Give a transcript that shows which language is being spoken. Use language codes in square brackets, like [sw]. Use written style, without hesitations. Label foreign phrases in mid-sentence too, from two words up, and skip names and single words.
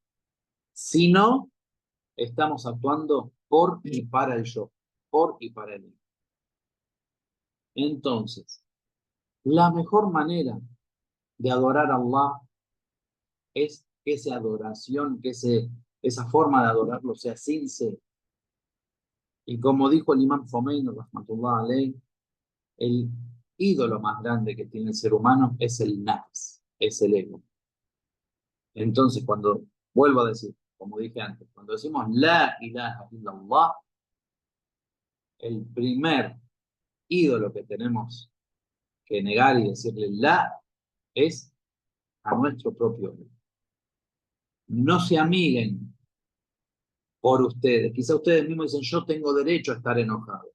[es] Si no, estamos actuando por y para el yo, por y para él. Entonces, la mejor manera de adorar a Allah es que esa adoración, esa forma de adorarlo sea sincera. Y como dijo el imam Khomeini, [ar] رحمة الله عليه, [es] el ídolo más grande que tiene el ser humano es el nafs, es el ego. Entonces, cuando, vuelvo a decir, como dije antes, cuando decimos [ar] لا إله إلا الله, [es] el primer ídolo que tenemos que negar y decirle la es a nuestro propio ego. No se amiguen por ustedes. Quizá ustedes mismos dicen, yo tengo derecho a estar enojado.